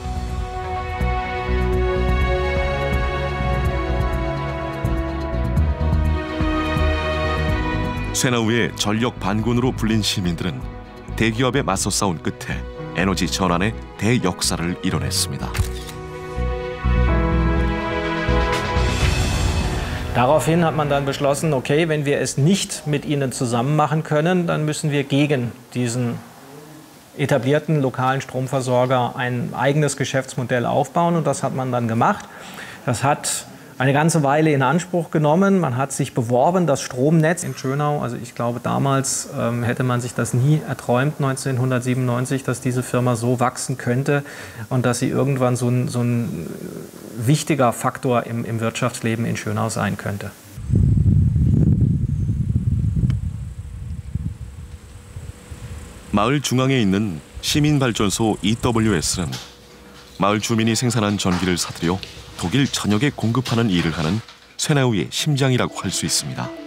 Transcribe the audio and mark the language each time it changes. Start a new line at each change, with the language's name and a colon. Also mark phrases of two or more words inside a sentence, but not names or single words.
Korean: 쇠나우의 전력 반군으로 불린 시민들은 대기업에 맞서 싸운 끝에 에너지 전환의 대역사를 이뤄냈습니다.
German: Daraufhin hat man dann beschlossen, okay, wenn wir es nicht mit ihnen zusammen machen können, dann müssen wir gegen diesen etablierten lokalen Stromversorger ein eigenes Geschäftsmodell aufbauen. Und das hat man dann gemacht. Das hat eine ganze Weile in Anspruch genommen. Man hat sich beworben, das Stromnetz in Schönau. Also ich glaube, damals hätte man sich das nie erträumt, 1997, dass diese Firma so wachsen könnte und dass sie irgendwann so ein wichtiger Faktor im Wirtschaftsleben in Schönau sein könnte.
Korean: 마을 중앙에 있는 시민발전소 EWS는 마을 주민이 생산한 전기를 사들여 독일 전역에 공급하는 일을 하는 쇠나우의 심장이라고 할 수 있습니다.